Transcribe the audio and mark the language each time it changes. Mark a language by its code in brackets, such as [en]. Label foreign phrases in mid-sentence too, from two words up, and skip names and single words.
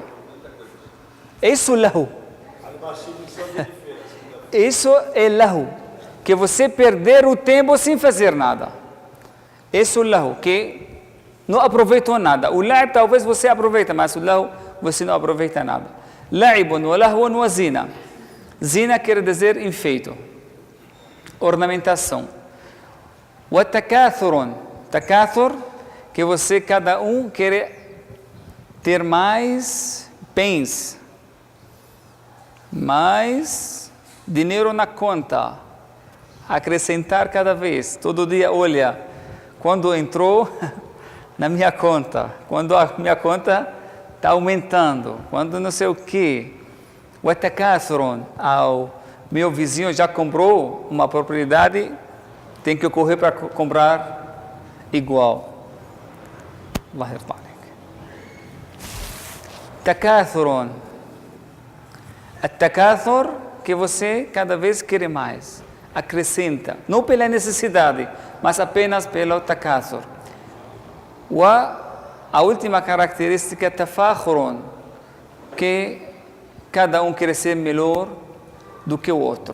[pt] Isso é lahu. Isso é lahu. Que você perder o tempo sem fazer nada. Isso é lahu, que não aproveitou nada. O la'ib talvez você aproveita, mas o lahu você não aproveita nada. [ar] لعب ولهو وزينة. [pt] Zina quer dizer enfeito, ornamentação. [ar] وتكاثر. [pt] Takathur, que você, cada um, quer ter mais bens, mais dinheiro na conta, acrescentar cada vez, todo dia, olha, quando entrou na minha conta, quando a minha conta está aumentando, quando não sei o quê. O takathurun, meu vizinho já comprou uma propriedade, tem que correr para comprar igual. [ar] الله يرضى. تكاثر. [pt] Takathur, que você cada vez quer mais, acrescenta, não pela necessidade, mas apenas pelo takathur. A última característica é tafakhurun, que cada um quer ser melhor do que o outro.